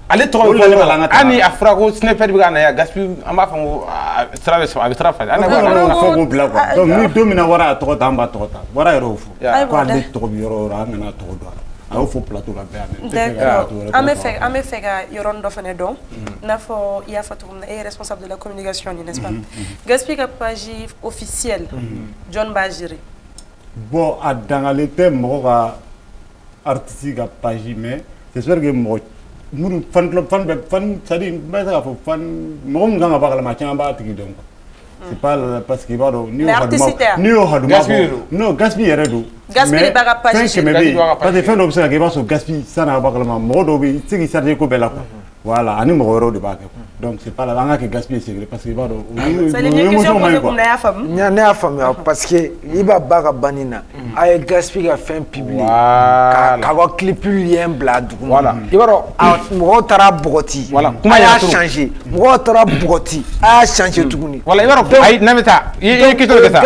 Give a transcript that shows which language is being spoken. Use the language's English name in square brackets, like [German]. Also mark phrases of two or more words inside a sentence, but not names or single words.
[Bambara] ale tɔgɔ bɛ fɔ hali a fɔra ko sniper bɛ ka na yan Gaspi an b'a fɔ ko sira bɛ sɔrɔ a bɛ sira falen. an b'a fɔ k'o bila quoi donc ni don min na wara y'a tɔgɔ ta an b'a tɔgɔ ta wara yɛrɛ y'o fɔ ko ale tɔgɔ bɛ yɔrɔ o yɔrɔ an kana tɔgɔ dɔn a la a y'o fɔ plateau la bɛɛ y'a mɛn. d'accord an bɛ fɛ ka yɔrɔnin dɔ fana dɔn i n'a fɔ i y'a fɔ cogo min na e ye [French] responsable de la communication n'est-ce pas [Bambara] Gaspi ka [French] page officielle [Bambara] jɔn b'a gérer. bon a dangalen tɛ mɔgɔ ka artiste ka page [French] mais c'est sûr que [Bambara] mɔgɔ minnu fan c'est-à-dire n bɛ se k'a fɔ fan mɔgɔ min kan ka bɔ a kalama caman b'a tigi dɔn [French] quoi c'est pas parce que [Bambara] i b'a dɔn n'i y'o haduma bɔ non Gaspi yɛrɛ don Gaspi de b'a ka page fɛn kɛmɛ bɛ yen [French] parce que [Bambara] fɛn dɔ bɛ se ka kɛ i b'a sɔrɔ Gaspi san'a ka bɔ a kalama mɔgɔ dɔw bɛ yen i tɛ se k'i charger ko bɛɛ la [French] quoi voilà [Bambara] ani mɔgɔ wɛrɛw de b'a kɛ [French] donc c'est pas la [Bambara] an ka kɛ Gaspi ye [French] secret parce que [Bambara] i b'a dɔn [French] c'est une question posée comme [Bambara] ne y'a faamu ne y'a faamuya [French] parce que [Bambara] i b'a ba ka banni na a ye Gaspi ka fɛn publier k'a ka [French] clip lien [Bambara] bila duguma voilà i b'a dɔn mɔgɔw taara bɔgɔti a y'a changer mɔgɔw taara bɔgɔti a y'a changer tuguni voilà i b'a dɔn ayi n'a bɛ taa i ye question de kɛ sa